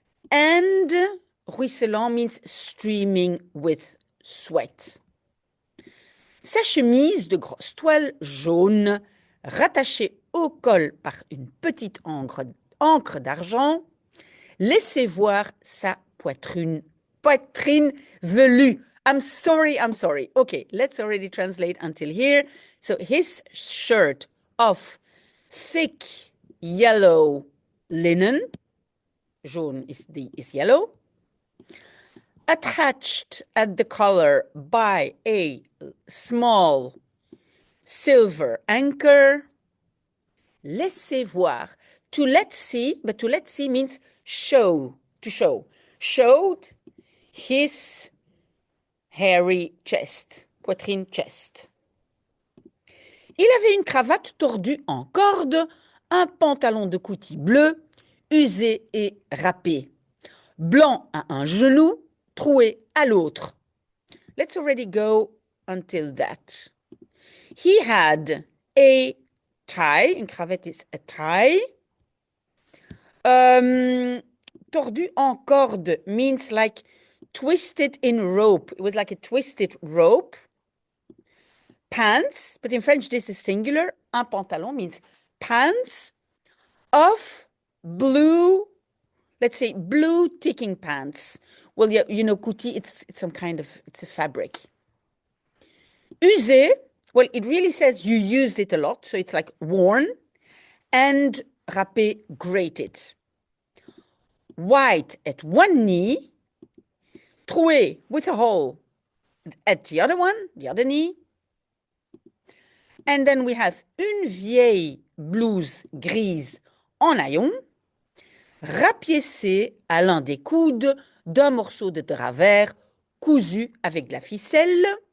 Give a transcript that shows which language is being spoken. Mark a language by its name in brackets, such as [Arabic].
[English] And ruisselant means streaming with sweat. [French] Sa chemise de grosse toile jaune, rattachée au col par une petite encre d'argent, laissait voir sa poitrine velue. [English] I'm sorry. Okay, let's already translate until here. So his shirt of thick yellow linen, jaune is yellow, attached at the collar by a small silver anchor. Laissez voir. To let see, but to let see means show, to show. Showed his hairy chest, poitrine chest. [French] Il avait une cravate tordue en corde, un pantalon de coutil bleu, usé et râpé, blanc à un genou, troué à l'autre. [English] Let's already go until that. He had a tie, une cravate is a tie. Tordu en corde means like twisted in rope. It was like a twisted rope. Pants, but in French this is singular. Un pantalon means pants of blue, let's say blue ticking pants. Well, yeah, you know, coutil, it's some kind of, it's a fabric. Usé, well, it really says you used it a lot, so it's like worn, and râpé, grated. White at one knee, troué with a hole at the other one, the other knee. [French] And then we have une vieille blouse grise en haillons, rapiécée à l'un des coudes d'un morceau de drap vert cousu avec de la ficelle.